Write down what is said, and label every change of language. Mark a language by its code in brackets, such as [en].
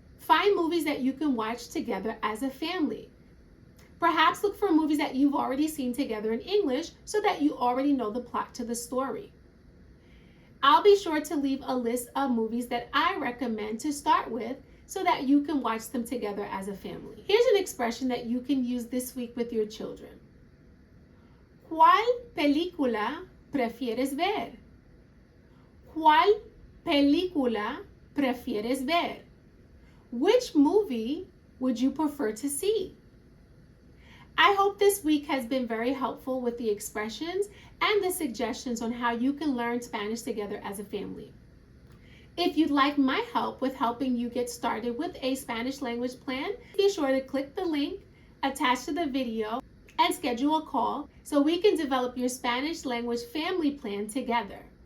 [en] Find movies that you can watch together as a family. Perhaps look for movies that you've already seen together in English so that you already know the plot to the story. I'll be sure to leave a list of movies that I recommend to start with so that you can watch them together as a family. Here's an expression that you can use this week with your children. [es] ¿Cuál película prefieres ver? ¿Cuál película prefieres ver? [en] Which movie would you prefer to see? I hope this week has been very helpful with the expressions and the suggestions on how you can learn Spanish together as a family. If you'd like my help with helping you get started with a Spanish language plan, be sure to click the link attached to the video and schedule a call so we can develop your Spanish language family plan together.